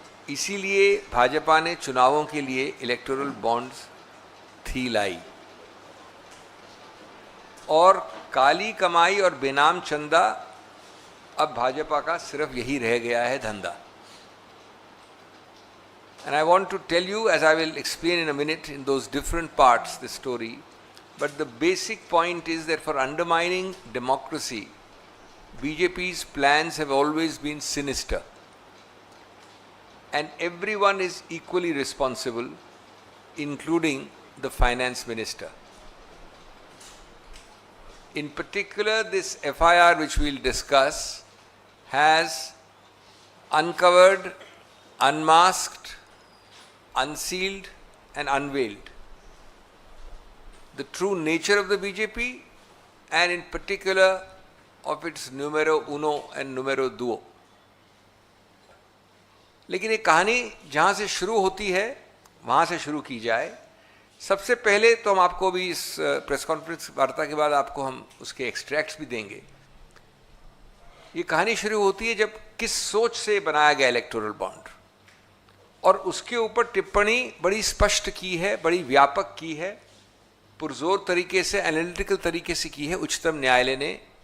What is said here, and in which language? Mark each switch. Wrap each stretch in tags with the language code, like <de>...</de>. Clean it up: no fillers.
<hi>इसीलिए भाजपा ने चुनावों के लिए इलेक्टोरल बॉन्ड्स थी लाई, और काली कमाई और बेनाम चंदा अब भाजपा का सिर्फ यही रह गया है धंधा।</hi> <en>And I want to tell you, as I will explain in a minute in those different parts, the story, but the basic point is that for undermining democracy, BJP's plans have always been sinister. And everyone is equally responsible, including the finance minister. In particular, this FIR which we'll discuss has uncovered, unmasked, unsealed and unveiled the true nature of the BJP, and in particular of its numero uno and numero duo.</en> <hi>लेकिन ये कहानी जहाँ से शुरू होती है वहाँ से शुरू की जाए। सबसे पहले तो हम आपको भी इस प्रेस कॉन्फ्रेंस वार्ता के बाद आपको हम उसके एक्सट्रैक्ट्स भी देंगे। ये कहानी शुरू होती है जब किस सोच से बनाया गया इलेक्टोरल बॉन्ड, और उसके ऊपर टिप्पणी बड़ी स्पष्ट की है, बड़ी व्यापक की है, पुरजोर तरीके से, एनालिटिकल तरीके से की है उच्चतम न्यायालय ने।</hi>